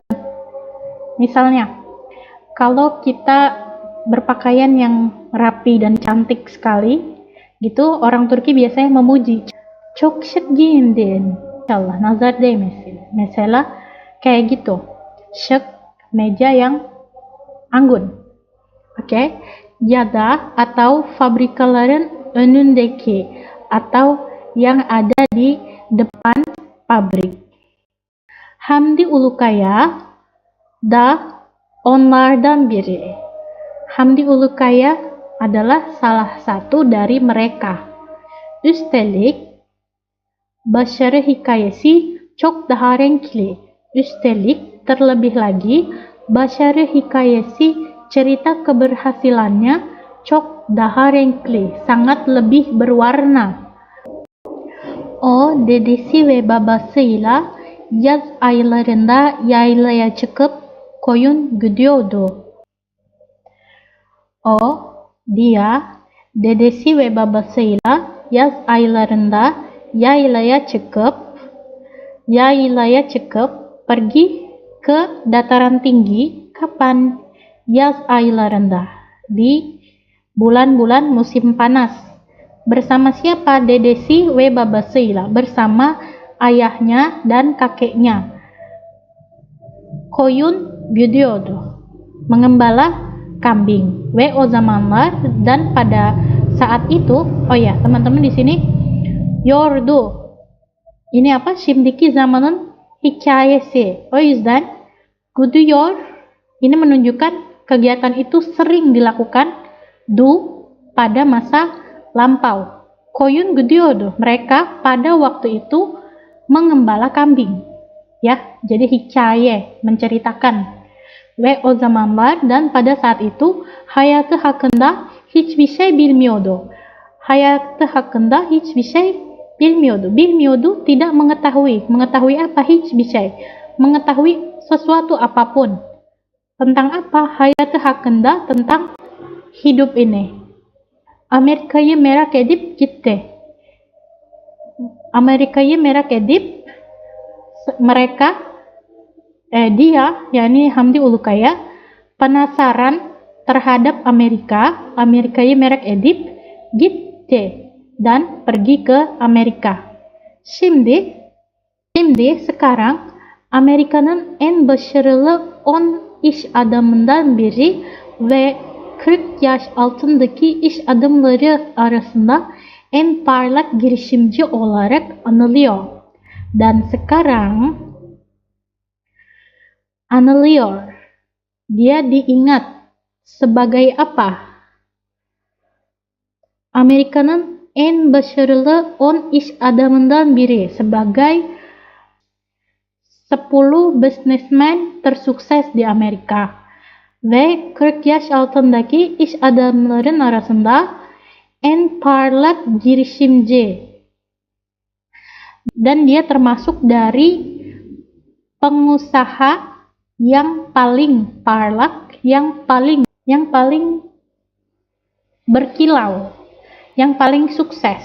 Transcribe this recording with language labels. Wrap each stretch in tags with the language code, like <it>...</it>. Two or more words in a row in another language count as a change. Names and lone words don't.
<id>Misalnya, kalau kita berpakaian yang rapi dan cantik sekali, gitu, orang Turki biasanya memuji.</id> <tr>Çok şık giyindin. İnşallah nazar değmesin.</tr> <id>Mesela kayak gitu. Şık, meja yang anggun. Oke?</id> <tr>Ya da atau fabrikaların önündeki,</tr> <id>atau yang ada di depan pabrik.</id> <tr>Hamdi Ulukaya da onlardan biri.</tr> <id>Hamdi Ulukaya adalah salah satu dari mereka.</id> <tr>Üstelik başarı hikayesi çok daha renkli. Üstelik</tr> <id>terlebih lagi</id> <tr>başarı hikayesi,</tr> <id>cerita keberhasilannya</id> <tr>çok daha renkli,</tr> <id>sangat lebih berwarna.</id> <tr>O dedesi ve babasıyla yaz aylarında yaylaya çıkıp koyun güdüyordu. O, dia, dedesi ve babasıyla yaz aylarında yaylaya çıkıp</tr> <id>pergi ke dataran tinggi. Kapan?</id> <tr>Yaz aylarında,</tr> <id>di bulan-bulan musim panas. Bersama siapa?</id> <tr>Dedesi ve babasıyla,</tr> <id>bersama ayahnya dan kakeknya.</id> <tr>Koyun güdüyordu,</tr> <id>mengembala kambing.</id> <tr>Ve o zamanlar,</tr> <id>dan pada saat itu. Oh ya, teman-teman, di sini yordu. Ini apa?</id> <tr>Şimdiki zamanın hikayesi. O yüzden güdüyor</tr> <id>ini menunjukkan kegiatan itu sering dilakukan pada masa lampau.</id> <tr>koyun gidiyordu.</tr> <id>Mereka pada waktu itu mengembala kambing. Ya, jadi hikaye, menceritakan.</id> <tr>Ve o zamanlar,</tr> <id>dan pada saat itu</id> <tr>hayatı hakkında hiçbir şey bilmiyordu. Hayatı hakkında hiçbir şey bilmiyordu.</tr> <id>Bilmiyordu tidak mengetahui. Mengetahui apa?</id> <tr>Hiçbir şey.</tr> <id>Mengetahui sesuatu apapun. Tentang apa?</id> <tr>Hayatı hakkında,</tr> <id>tentang hidup ini.</id> <tr>Amerika'yı merak edip gitti. Amerika'yı merak edip</tr> <id>mereka dia, yakni Hamdi Ulukaya, penasaran terhadap Amerika.</id> <tr>Amerika'yı merak edip gitti,</tr> <id>dan pergi ke Amerika.</id> <tr>Şimdi sekarang Amerika'nın en başarılı 10 iş adamından biri ve 40 yaş altındaki iş adamları arasında en parlak girişimci olarak anılıyor.</tr> <id>Dan sekarang anılıyor, dia diingat sebagai apa?</id> <tr>Amerika'nın en başarılı 10 iş adamından biri,</tr> <id>sebagai 10 businessman tersukses di Amerika.</id> <tr>Ve 40 yaş altındaki iş adamların arasında en parlak girişimci.</tr> <id>Dan dia termasuk dari pengusaha yang paling parlak, yang paling berkilau, yang paling sukses.</id>